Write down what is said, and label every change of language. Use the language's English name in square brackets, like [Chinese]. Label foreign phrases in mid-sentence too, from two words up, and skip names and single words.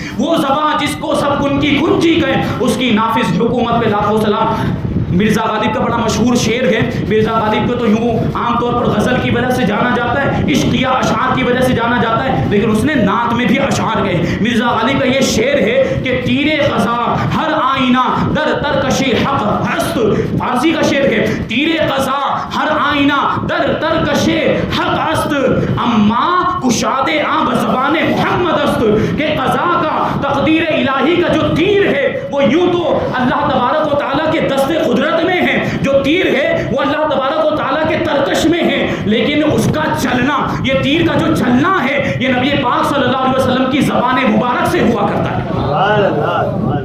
[Urdu] وہ زبان جس کو سب کن کی کنجی کہیں اس کی نافذ حکومت پہ لاکھوں سلام. مرزا غالب کا بڑا مشہور شعر ہے. مرزا غالب کو تو یوں عام طور پر غزل کی وجہ سے جانا جاتا ہے, عشقیہ اشعار کی وجہ سے جانا جاتا ہے, لیکن اس نے نعت میں بھی اشعار گئے. مرزا غالب کا یہ شعر ہے کہ [Persian] تیرے قضا ہر آئینہ در ترکش حق است. [Urdu] فارسی کا شعر ہے [Persian] تیرے قضا ہر آئینہ در ترکش حق است اما کشاد آب زبان محمد است. [Urdu] کہ قضا کا تقدیر الہی کا جو تیر ہے وہ یوں تو اللہ تبارک و تعالیٰ کے دست قدرت میں ہے, جو تیر ہے وہ اللہ تبارک و تعالیٰ کے ترکش میں ہے, لیکن اس کا چلنا, یہ تیر کا جو چلنا ہے یہ نبی پاک صلی اللہ علیہ وسلم کی زبان مبارک سے ہوا کرتا ہے.